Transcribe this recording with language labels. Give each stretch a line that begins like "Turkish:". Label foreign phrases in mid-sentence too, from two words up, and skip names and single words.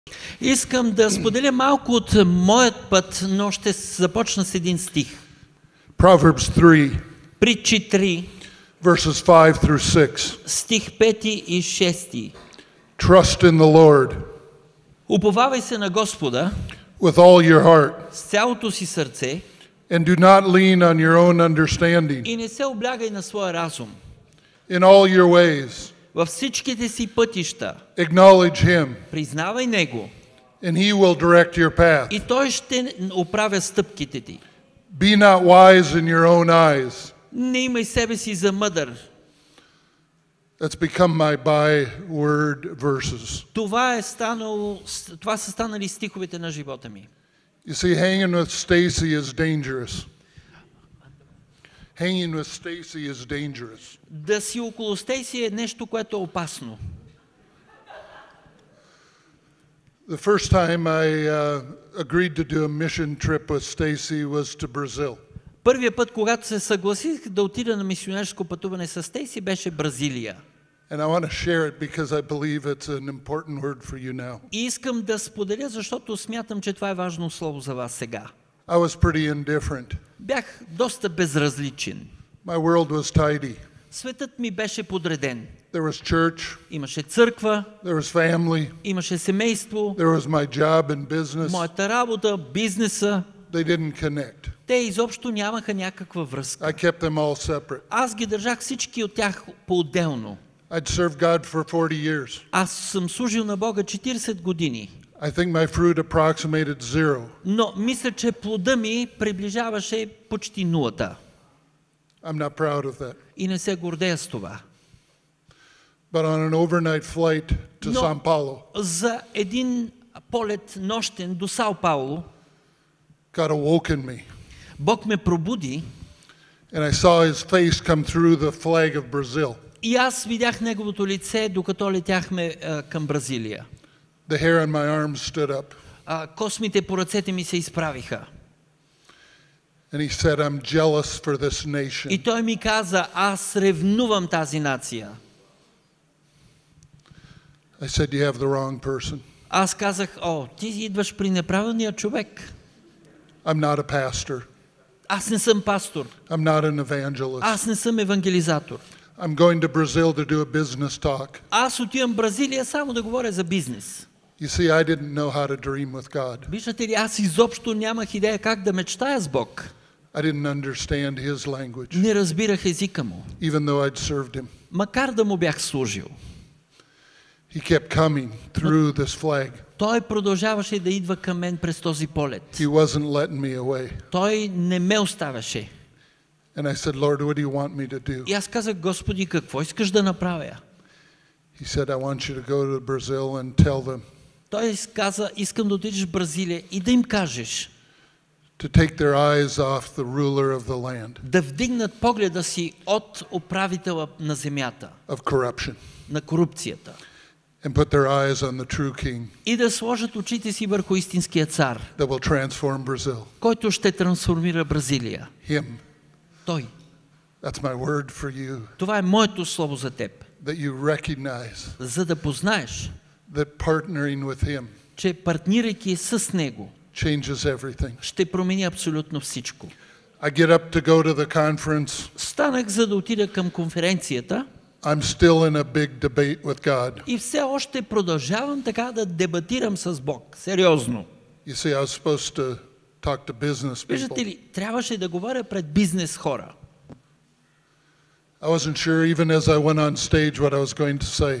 Bulgarian: Искам да споделя малко от моят път, но ще започна с един стих.
English: Proverbs 3,
Bulgarian: Притчи 3,
English: verses 5 through 6.
Bulgarian: стих 5 и 6.
English: Trust in the Lord
Bulgarian: Уповавай се на Господа
English: with all your heart,
Bulgarian: с цялото си сърце
English: and do not lean on your own understanding.
Bulgarian: и не се облягай на своя разум.
English: In all your ways,
Bulgarian: Във всичките си пътища
English: acknowledge Him,
Bulgarian: признавай Него
English: and He will direct your path.
Bulgarian: и Той ще оправя стъпките ти.
English: Be not wise in your own eyes.
Bulgarian: Не имай себе си за мъдър.
English: That's become my byword verses.
Bulgarian: Това са станали стиховете на живота ми.
English: You see, hanging with Stacy is dangerous. Hanging with Stacy is dangerous.
Bulgarian: Да си около Стейси е нещо, което е опасно.
English: The first time I agreed to do a mission trip with Stacy was to Brazil.
Bulgarian: Първият път, когато се съгласих да отида на мисионерско пътуване с Стейси, беше Бразилия.
English: And I want to share it because I believe it's an important word for you now.
Bulgarian: И искам да споделя, защото смятам, че това е важно слово за вас сега.
English: I was pretty indifferent.
Bulgarian: Бях доста безразличен.
English: My world was tidy.
Bulgarian: Светът ми беше подреден.
English: There was church,
Bulgarian: Имаше църква,
English: there was family,
Bulgarian: имаше семейство,
English: there was my job and business.
Bulgarian: моята работа, бизнеса.
English: They didn't connect.
Bulgarian: Те изобщо нямаха някаква връзка.
English: I kept them all separate.
Bulgarian: Аз ги държах всички от тях по-отделно.
English: I'd served God for 40 years.
Bulgarian: Аз съм служил на Бога 40 години.
English: I think my fruit approximated 0.
Bulgarian: Но мисля, че плода ми приближаваше почти нулата.
English: I'm not proud of that.
Bulgarian: И не се гордея с това.
English: But on an overnight flight to São Paulo,
Bulgarian: За един полет нощен до Сао Пауло,
English: God awoken me.
Bulgarian: Бог ме пробуди
English: And I saw his face come through the flag of Brazil.
Bulgarian: и аз видях неговото лице, докато летяхме към Бразилия.
English: The hair on my arms stood up.
Bulgarian: Космите по ръцете ми се изправиха.
English: And he said, I'm jealous for this nation.
Bulgarian: И той ми каза, аз ревнувам тази нация.
English: I said, you have the wrong person.
Bulgarian: Аз казах, ти идваш при неправилния човек.
English: I'm not a pastor.
Bulgarian: Аз не съм пастор.
English: I'm not an evangelist.
Bulgarian: Аз не съм евангелизатор.
English: I'm going to Brazil to do a business talk.
Bulgarian: Аз отивам в Бразилия само да говоря за бизнес.
English: You see, I didn't know how to dream with God.
Bulgarian: Виждате ли, аз изобщо нямах идея как да мечтая с Бог.
English: I didn't understand his language,
Bulgarian: Не разбирах езика му,
English: even though I'd served him.
Bulgarian: макар да му бях служил.
English: He kept coming through this flag.
Bulgarian: Той продължаваше да идва към мен през този полет.
English: He wasn't letting me away.
Bulgarian: Той не ме оставяше.
English: And I said, Lord, what do you want me to do?
Bulgarian: И аз казах, Господи, какво искаш да направя?
English: He said, I want you to go to Brazil and tell them
Bulgarian: Той каза, искам да отидеш в Бразилия и да им кажеш,
English: to take their eyes off the ruler of the land
Bulgarian: да вдигнат погледа си от управителя на земята,
English: of corruption
Bulgarian: на корупцията,
English: and put their eyes on the true king
Bulgarian: и да сложат очите си върху истинския цар,
English: that will transform Brazil.
Bulgarian: който ще трансформира Бразилия.
English: Him.
Bulgarian: Той.
English: That's my word for you.
Bulgarian: Това е моето слово за теб.
English: That you recognize
Bulgarian: За да познаеш,
English: that partnering with him
Bulgarian: че партнирайки с него,
English: changes everything.
Bulgarian: ще промени абсолютно всичко.
English: I get up to go to the conference.
Bulgarian: Станах, за да отида към конференцията.
English: I'm still in a big debate with God.
Bulgarian: И все още продължавам така да дебатирам с Бог. Сериозно.
English: You see, I was supposed to talk to business
Bulgarian: Виждате
English: people.
Bulgarian: ли, трябваше да говоря пред бизнес хора.
English: I wasn't sure even as I went on stage what I was going to say.